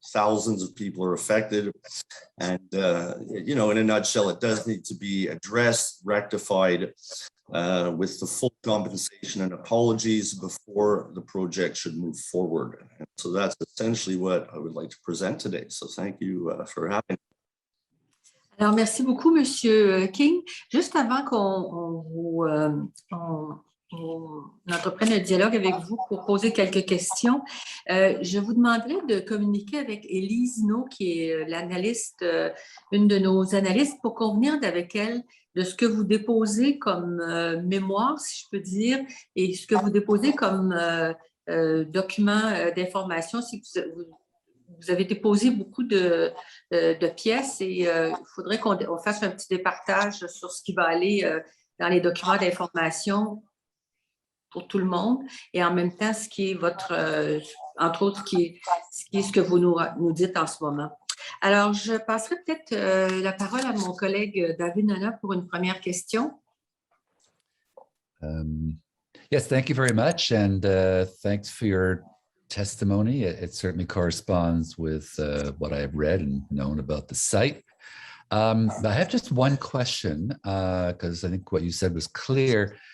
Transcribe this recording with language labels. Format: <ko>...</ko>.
<en>Thousands of people are affected. And, you know, in a nutshell, it does need to be addressed, rectified with the full compensation and apologies before the project should move forward. And so that's essentially what I would like to present today. So thank you for having me.</en> <fr>Alors, merci beaucoup, Monsieur King. Juste avant on entreprenne le dialogue avec vous pour poser quelques questions, je vous demanderai de communiquer avec Élise No, qui est l'analyste, une de nos analystes, pour convenir avec elle de ce que vous déposez comme mémoire, si je peux dire, et ce que vous déposez comme document d'information. Si vous avez déposé beaucoup de pièces et il faudrait qu'on fasse un petit départage sur ce qui va aller dans les documents d'information pour tout le monde et en même temps ce qui est votre, entre autres, ce que vous nous dites en ce moment. Alors, je passerai peut-être la parole à mon collègue David Nana pour une première question.</fr> <en>Yes, thank you very much, and thanks for your testimony. It certainly corresponds with what I have read and known about the site. But I have just one question, because I think what you said was clear.</en>